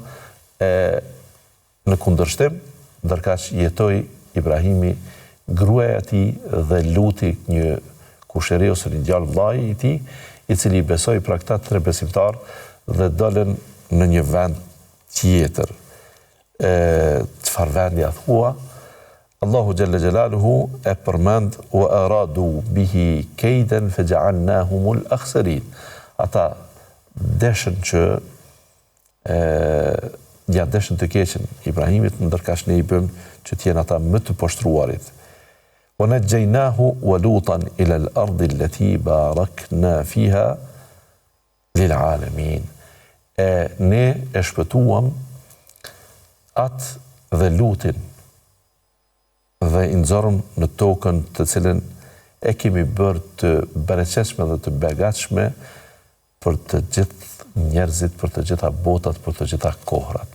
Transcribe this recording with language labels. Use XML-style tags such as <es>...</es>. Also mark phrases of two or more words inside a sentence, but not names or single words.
<sq>Në kundërshtim, ndërkaq jetoi Ibrahimi, gruaja e tij dhe luti një kushëri ose një djalë vllai i tij, i cili besoi pra këta tre besimtar dhe dolën në një vend tjetër. Çfarë vendi a thua? Allahu</sq> <ar>جل جلاله</ar> <sq>e përmend</sq> <ar>وأرادوا به كيدا فجعلناهم الأخسرين.</ar> <sq>Ata deshën që ja deshën të keqen Ibrahimit, ndërkaq ne i bëm që t'jenë ata më të poshtruarit.</sq> <ar>ونجيناه ولوطا إلى الأرض التي باركنا فيها للعالمين.</ar> <sq>Ne e shpëtuam atë dhe Lutin dhe i nxorëm në tokën të cilën e kemi bërë të bereqeshme dhe të begatshme për të gjithë njerëzit, për të gjitha botat, për të gjitha kohrat.</sq>